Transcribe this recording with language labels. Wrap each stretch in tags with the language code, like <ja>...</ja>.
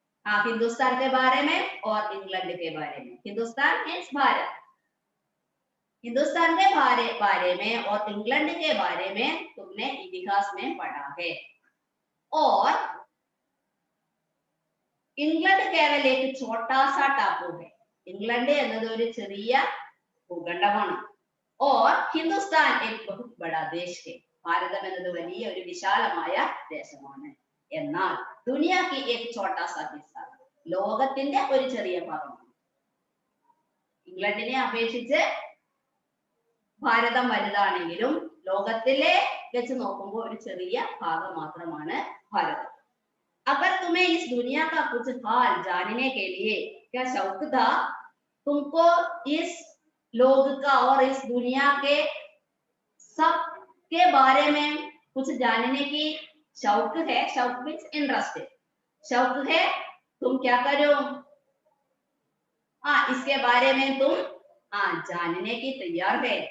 <hi>हिंदुस्तान के बारे में और इंग्लैंड के बारे में. हिंदुस्तान मीन्स भारत. हिंदुस्तान के बारे में और इंग्लैंड के बारे में तुमने इतिहास में पढ़ा है. और इंग्लैंड केवल एक छोटा सा टापू है.</hi> <ml>इंग्लैंड എന്നത് ഒരു ചെറിയ ഭൂഖണ്ഡമാണ്.</ml> <hi>और हिंदुस्तान एक बहुत बड़ा देश है.</hi> <ml>ഭാരതം എന്നത് വലിയ ഒരു വിശാലമായ ദേശമാണ്. എന്നാൽ</ml> <hi>दुनिया की एक छोटा सा हिस्सा,</hi> <ml>ലോകത്തിന്റെ ഒരു ചെറിയ ഭാഗമാണ്. ഇംഗ്ലണ്ടിനെ അപേക്ഷിച്ച് ഭാരതം വലുതാണെങ്കിലും ലോകത്തിലെ വെച്ച് നോക്കുമ്പോൾ ഒരു ചെറിയ ഭാഗം മാത്രമാണ് ഭാരതം.</ml> <hi>अगर तुम्हें इस दुनिया का कुछ हाल जानने के लिए क्या शौक था, तुमको इस लोग का और इस दुनिया के सब के बारे में कुछ जानने की शौक है. शौक मीन्स इंटरेस्ट. शौक है तुम क्या करो, इसके बारे में तुम जानने की तैयार है.</hi>